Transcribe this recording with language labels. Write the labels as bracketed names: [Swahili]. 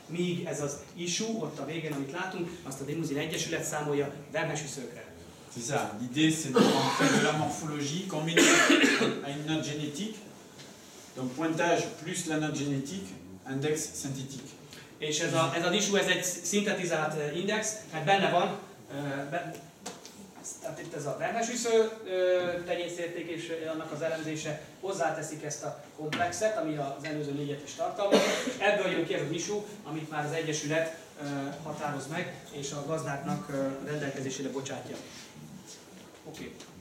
[Hungarian] Míg ez az ISU, ott a végén, amit látunk, azt a Limuzin Egyesület számolja vermesüszőkre. [French] C'est ça. L'idée, c'est de rentrer de la morphologie combinée à une note génétique. Donc pointage plus la note génétique, index synthétique. [Hungarian] És ez az ISU, ez egy szintetizált index, mert benne van, tehát itt ez a vermesüsző tenyészérték és annak az elemzése, hozzáteszik ezt a komplexet, ami az előző 4-et is tartalmaz, és ebből jön ki ez az ISU, amit már az Egyesület határoz meg, és a gazdáknak rendelkezésére bocsátja. Oké.